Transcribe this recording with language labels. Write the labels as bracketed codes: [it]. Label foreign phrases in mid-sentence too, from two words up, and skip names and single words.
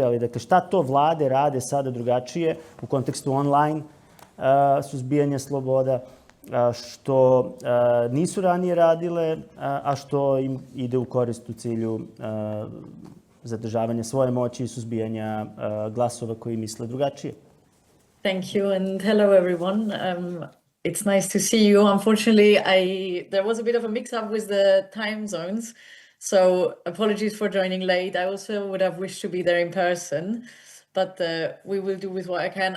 [sr] Ali dakle, šta to vlade rade sada drugačije u kontekstu online suzbijanja sloboda, što nisu ranije radile, a što im ide u korist u cilju zadržavanja svoje moći i suzbijanja glasova koji misle drugačije? [en] Thank you and hello everyone. It's nice to see you. Unfortunately, there was a bit of a mix-up with the time zones, so apologies for joining late. I also would have wished to be there in person, but we will do with what I can.